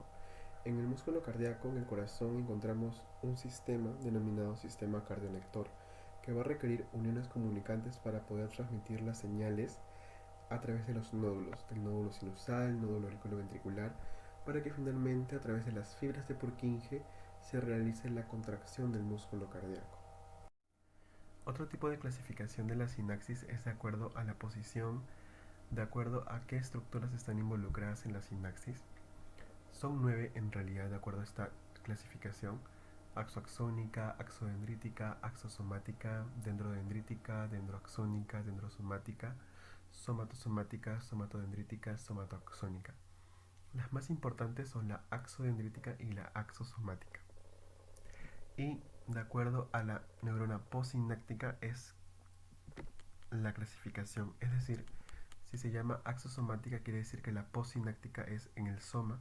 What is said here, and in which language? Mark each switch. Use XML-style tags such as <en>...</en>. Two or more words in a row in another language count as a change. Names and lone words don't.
<es>En el músculo cardíaco, en el corazón, encontramos un sistema denominado sistema cardiolector, que va a requerir uniones comunicantes para poder transmitir las señales a través de los nódulos, del nódulo sinusal, nódulo auriculoventricular, para que finalmente a través de las fibras de Purkinje se realice la contracción del músculo cardíaco. Otro tipo de clasificación de la sinapsis es de acuerdo a la posición, de acuerdo a qué estructuras están involucradas en la sinapsis. Son 9 en realidad de acuerdo a esta clasificación: axoaxónica, axodendrítica, axosomática, dendrodendrítica, dendroaxónica, dendrosomática, somatosomática, somatodendrítica, somatoaxónica. Las más importantes son la axodendrítica y la axosomática. Y de acuerdo a la neurona postsináptica es la clasificación, es decir, si se llama axosomática quiere decir que la postsináptica es en el soma.</es>